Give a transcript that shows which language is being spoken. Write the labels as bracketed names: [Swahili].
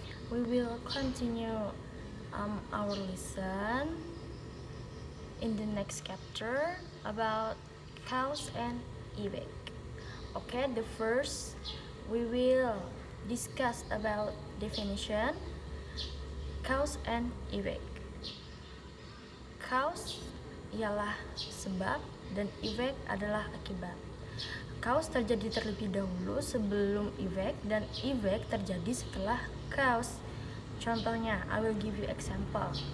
[English] We will continue our lesson in the next chapter about cause and effect. Okay, the first we will discuss about definition cause and effect. [Indonesian] Cause ialah sebab dan effect adalah akibat. Cause terjadi terlebih dahulu sebelum effect dan effect terjadi setelah cause. Contohnya, [English] I will give you example.